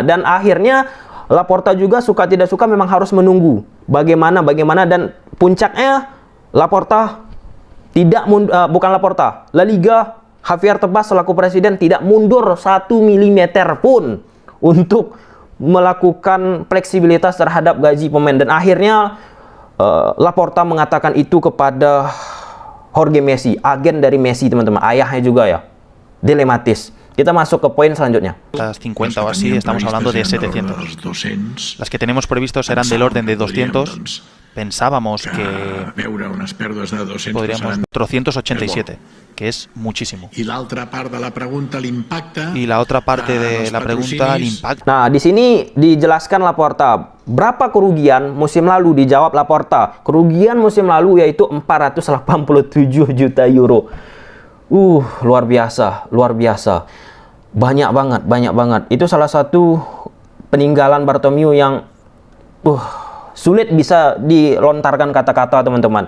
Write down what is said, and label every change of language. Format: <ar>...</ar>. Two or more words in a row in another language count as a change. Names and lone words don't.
<id>Dan akhirnya Laporta juga suka tidak suka memang harus menunggu bagaimana, dan puncaknya Laporta bukan Laporta, La Liga, Javier Tebas selaku presiden tidak mundur 1 mm pun untuk melakukan fleksibilitas terhadap gaji pemain. Dan akhirnya Laporta mengatakan itu kepada Jorge Messi, agen dari Messi teman-teman, ayahnya juga ya. Dilematis. Kita masuk ke poin selanjutnya.</id> <es>Las 50 o así, estamos hablando de 700. Las que tenemos previstos eran del orden de 200. Pensábamos que podríamos 487, que es muchísimo. Y la otra parte de la pregunta, l'impacte. Y la otra parte de la pregunta, el impacto.</es> <id>Nah, di sini dijelaskan Laporta, berapa kerugian musim lalu? Dijawab Laporta, kerugian musim lalu yaitu 487 juta euro. Luar biasa, luar biasa. Banyak banget. Itu salah satu peninggalan Bartomeu yang sulit bisa dilontarkan kata-kata teman-teman.</id>